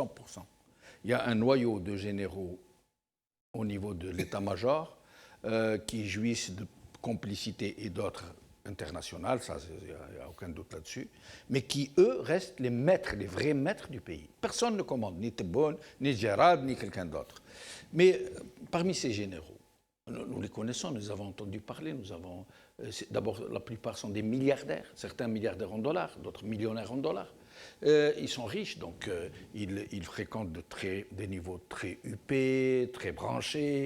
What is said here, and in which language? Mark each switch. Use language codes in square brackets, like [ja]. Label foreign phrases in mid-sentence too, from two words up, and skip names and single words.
[fr] Il y a un noyau de généraux au niveau de l'état-major qui jouissent de complicité et d'autres internationales, ça, il n'y a aucun doute là-dessus, mais qui, eux, restent les maîtres, les vrais maîtres du pays. Personne ne commande, ni Tebboune, ni Djerab, ni quelqu'un d'autre. Mais parmi ces généraux, nous les connaissons, nous avons entendu parler, d'abord, la plupart sont des milliardaires, certains milliardaires en dollars, d'autres millionnaires en dollars. Ils sont riches, donc ils fréquentent des niveaux très huppés, très branchés.